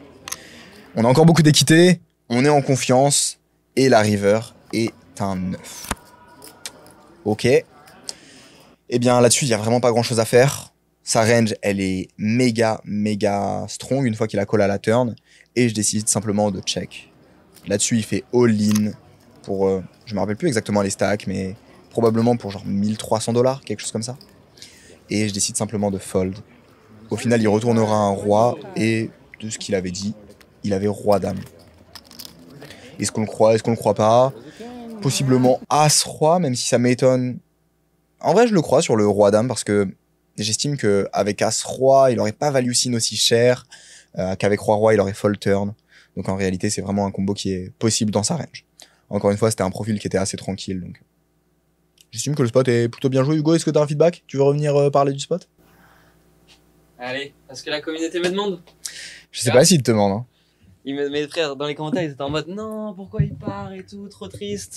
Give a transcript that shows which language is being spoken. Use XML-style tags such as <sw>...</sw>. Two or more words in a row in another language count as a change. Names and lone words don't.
<fr>On a encore beaucoup d'équité, on est en confiance et la river est un 9. Ok. Eh bien là-dessus, il n'y a vraiment pas grand-chose à faire. Sa range, elle est méga strong une fois qu'il a call à la turn et je décide simplement de check. Là-dessus, il fait all-in pour, je me rappelle plus exactement les stacks, mais probablement pour genre $1300, quelque chose comme ça. Et je décide simplement de fold. Au final, il retournera un roi et de ce qu'il avait dit, il avait roi-dame. Est-ce qu'on le croit, est-ce qu'on le croit pas? Possiblement As-Roi, même si ça m'étonne. En vrai, je le crois sur le roi-dame parce que j'estime qu'avec As-Roi, il aurait pas value sin aussi cher qu'avec roi-roi, il aurait</fr> <en>fold turn.</en> <fr>Donc en réalité, c'est vraiment un combo qui est possible dans sa range. Encore une fois, c'était un profil qui était assez tranquille, donc j'estime que le spot est plutôt bien joué. Hugo, est-ce que tu as un feedback? Tu veux revenir parler du spot? Allez, parce que la communauté me demande. Je sais pas s'il te demande. Hein. Mes frères, dans les commentaires, ils étaient en mode non, pourquoi il part et tout, trop triste.</fr>